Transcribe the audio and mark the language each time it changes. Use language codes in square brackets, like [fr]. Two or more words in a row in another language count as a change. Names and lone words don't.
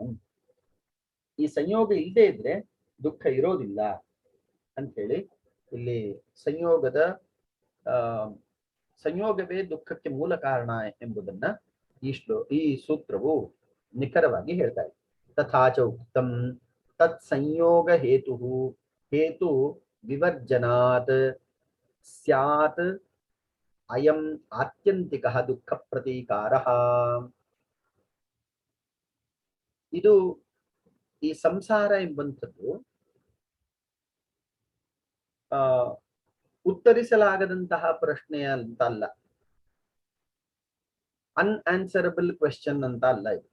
[kn] ಈ ಸಂಯೋಗ ಇಲ್ಲದೆ ಇದ್ರೆ ದುಃಖ ಇರೋದಿಲ್ಲ ಅಂತ ಹೇಳಿ ಇಲ್ಲಿ ಸಂಯೋಗವೇ ದುಃಖಕ್ಕೆ ಮೂಲ ಕಾರಣ ಎಂಬುದನ್ನ ಈ ಸೂತ್ರವು ನಿಖರವಾಗಿ ಹೇಳ್ತಾ ಇದೆ. [sa] ತಥಾಚ ಉಕ್ತಂ ತತ್ ಸಂಯೋಗ ಹೇತು ವಿವರ್ಜನಾತ್ ಸ್ಯಾತ್ ಅಯಂ ಆತ್ಯಂತಿಕಃ ದುಃಖ ಪ್ರತೀಕಾರಃ. [kn] ಇದು ಈ ಸಂಸಾರ ಎಂಬಂಥದ್ದು ಉತ್ತರಿಸಲಾಗದಂತಹ ಪ್ರಶ್ನೆ ಅಂತ ಅಲ್ಲ, [en] unanswerable question [kn] ಅಂತ ಅಲ್ಲ ಇದು.